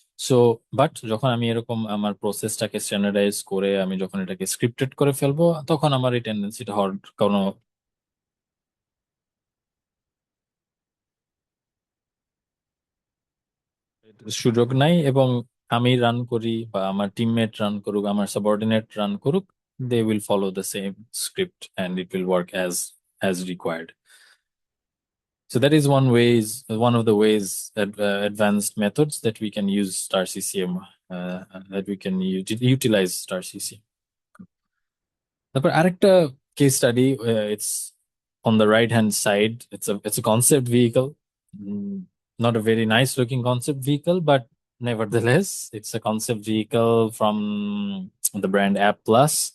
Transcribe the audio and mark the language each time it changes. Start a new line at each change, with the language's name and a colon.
Bangla: So but যখন আমি এরকম আমার প্রসেসটাকে স্ট্যান্ডার্ডাইজ করে আমি যখন এটাকে স্ক্রিপ্টেড করে ফেলবো, তখন আমার এই টেন্ডেন্সিটা হওয়ার কোনো সুযোগ নাই। এবং আমি রান করি বা আমার টিমমেট রান করুক, আমার সাবঅর্ডিনেট রান করুক,
English: They will follow the same script and it will work as required. So that is one of the ways, advanced methods that we can use star CCM, that we can utilize star CCM.
Bangla: তারপর আরেকটা case study,
English: It's on the right hand side. It's a concept vehicle. Not a very nice looking concept vehicle, but nevertheless it's a concept vehicle from the brand App Plus.